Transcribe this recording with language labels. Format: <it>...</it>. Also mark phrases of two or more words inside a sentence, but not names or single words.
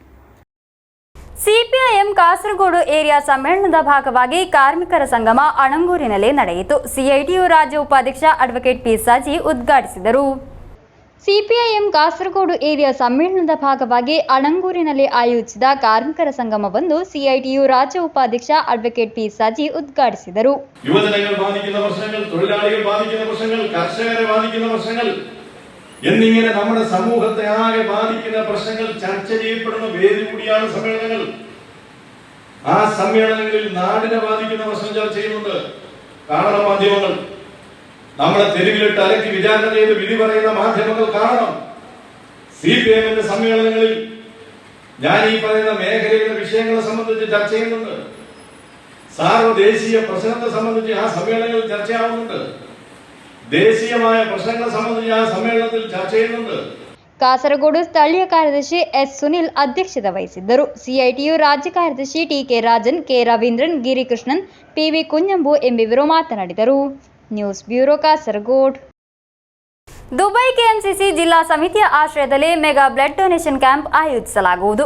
<kn>ಸಿಪಿಐಎಂ ಕಾಸರಗೋಡು ಏರಿಯಾ ಸಮ್ಮೇಳನದ ಭಾಗವಾಗಿ ಕಾರ್ಮಿಕರ ಸಂಗಮ ಅಣಂಗೂರಿನಲ್ಲಿ ನಡೆಯಿತು. CITU ರಾಜ್ಯ ಉಪಾಧ್ಯಕ್ಷ ಅಡ್ವೊಕೇಟ್ P. ಸಾಜಿ ಉದ್ಘಾಟಿಸಿದರು. ಸಿಪಿಐಎಂ ಕಾಸರಗೋಡು ಏರಿಯಾ ಸಮ್ಮೇಳನದ ಭಾಗವಾಗಿ ಅಣಂಗೂರಿನಲ್ಲಿ ಆಯೋಜಿಸಿದ ಕಾರ್ಮಿಕರ ಸಂಗಮವನ್ನು CITU ರಾಜ್ಯ ಉಪಾಧ್ಯಕ್ಷ ಅಡ್ವೊಕೇಟ್ P. ಸಾಜಿ ಉದ್ಘಾಟಿಸಿದರು.</kn> <ml>യുവജനങ്ങൾ ബാധിക്കുന്ന പ്രശ്നങ്ങൾ, തൊഴിലാളികൾ ബാധിക്കുന്ന പ്രശ്നങ്ങൾ, കർഷകരെ ബാധിക്കുന്ന പ്രശ്നങ്ങൾ എന്നിങ്ങനെ നമ്മുടെ സമൂഹത്തെ ആകെ ബാധിക്കുന്ന പ്രശ്നങ്ങൾ ചർച്ച ചെയ്യപ്പെടുന്ന വേദി കൂടിയാണ് സമ്മേളനങ്ങൾ. ആ സമ്മേളനങ്ങളിൽ നാടിനെ ബാധിക്കുന്ന പ്രശ്നം ചർച്ച ചെയ്യുന്നുണ്ട്. കാണണം മാധ്യമങ്ങൾ, നമ്മളെ തെരുവിലിട്ട് അലക്കി വിചാരണ ചെയ്ത് വിധി പറയുന്ന മാധ്യമങ്ങൾ കാണണം. CPIMന്റെ സമ്മേളനങ്ങളിൽ ഞാൻ ഈ പറയുന്ന മേഖലയിലെ വിഷയങ്ങളെ സംബന്ധിച്ച് ചർച്ച ചെയ്യുന്നുണ്ട്. സാർവദേശീയ പ്രശ്നത്തെ സംബന്ധിച്ച് ആ സമ്മേളനങ്ങളിൽ ചർച്ചയാവുന്നുണ്ട്. ദേശീയമായ പ്രശ്നങ്ങളെ സംബന്ധിച്ച് ആ സമ്മേളനത്തിൽ ചർച്ച ചെയ്യുന്നുണ്ട്.</ml> <kn>ಕಾಸರಗೋಡು ಸ್ಥಳೀಯ ಕಾರ್ಯದರ್ಶಿ S. ಸುನಿಲ್ ಅಧ್ಯಕ್ಷತೆ ವಹಿಸಿದ್ದರು. CITU ರಾಜ್ಯ ಕಾರ್ಯದರ್ಶಿ TK ರಾಜನ್, K. ರವೀಂದ್ರನ್, ಗಿರಿಕೃಷ್ಣನ್, PV ಕುഞ്ഞಂಬು ಎಂಬಿವರು ಮಾತನಾಡಿದರು. ನ್ಯೂಸ್ ಬ್ಯೂರೋ ಕಾಸರಗೋಡು. ದುಬೈ ಕೆಎಂಸಿಸಿ ಜಿಲ್ಲಾ ಸಮಿತಿಯ ಆಶ್ರಯದಲ್ಲಿ ಮೆಗಾ ಬ್ಲಡ್ ಡೊನೇಷನ್ ಕ್ಯಾಂಪ್ ಆಯೋಜಿಸಲಾಗುವುದು.</kn>